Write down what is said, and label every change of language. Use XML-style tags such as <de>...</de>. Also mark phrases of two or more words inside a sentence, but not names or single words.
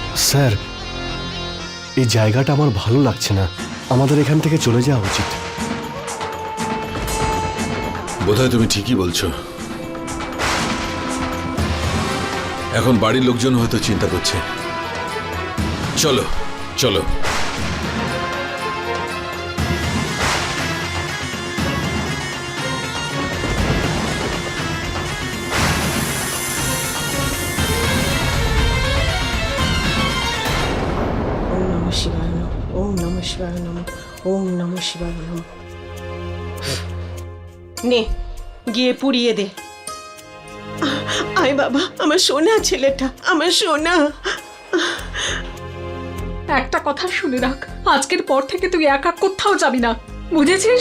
<bn>স্যার, এই জায়গাটা আমার ভালো লাগছে না, আমাদের এখান থেকে চলে যাওয়া উচিত। বোধহয় তুমি ঠিকই বলছো। এখন বাড়ির লোকজন হয়তো চিন্তা করছে। চলো চলো।</bn> <sa>শিবায় নমঃ। ওম নমঃ শিবায় নমঃ। ওম নমঃ শিবায় নমঃ।</sa> <bn>নে গিয়ে পুড়িয়ে দে। আয় বাবা, আমার সোনা ছেলেটা, আমার সোনা। একটা কথা শুনে রাখ, আজকের পর থেকে তুই একা কোথাও যাবি না, বুঝেছিস?</bn>